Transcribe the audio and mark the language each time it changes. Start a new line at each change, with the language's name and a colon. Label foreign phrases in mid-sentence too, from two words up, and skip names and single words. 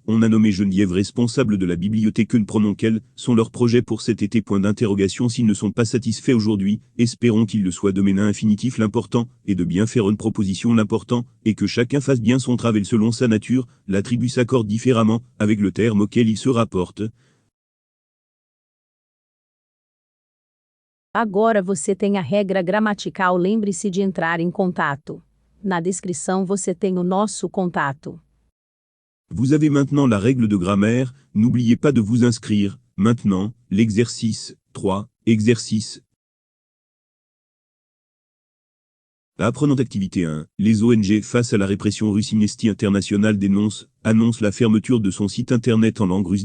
French: On a nommé Geneviève responsable de la bibliothèque. Ne prenons quels sont leurs projets pour cet été. Point d'interrogation. S'ils ne sont pas satisfaits aujourd'hui, espérons qu'ils le soient demain. Infinitif. L'important est de bien faire une proposition. L'important est que chacun fasse bien son travail selon sa nature. L'attribut s'accorde différemment avec le terme auquel il se rapporte.
Portuguese: Agora você tem a regra gramatical, lembre-se de entrar em contato. Na descrição você tem o nosso contato.
French: Vous avez maintenant la règle de grammaire, n'oubliez pas de vous inscrire. Maintenant, l'exercice 3, exercice. Apprenante activité 1. Les ONG face à la répression russe. Amnesty International annonce la fermeture de son site internet en langue russe.